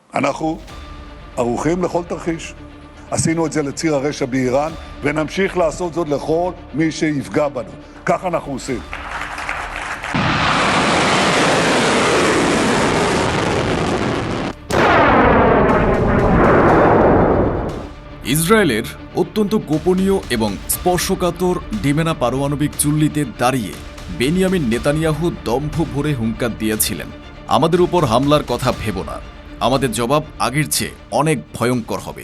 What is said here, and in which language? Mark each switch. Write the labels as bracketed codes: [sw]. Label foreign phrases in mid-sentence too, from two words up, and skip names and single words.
[he] אנחנו ערוכים לכל תרחיש. עשינו את זה לציר הרשע באיראן, ונמשיך לעשות זאת לכל מי שיפגע בנו. כך אנחנו עושים. [bn] ইসরায়েলের অত্যন্ত গোপনীয় এবং স্পর্শকাতর ডিমেনা পারমাণবিক চুল্লিতে দাঁড়িয়ে বেনিয়ামিন নেতানিয়াহু দম্ভ ভরে হুঙ্কার দিয়েছিলেন, আমাদের উপর হামলার কথা ভেব না, আমাদের জবাব আগের চেয়ে অনেক ভয়ঙ্কর হবে।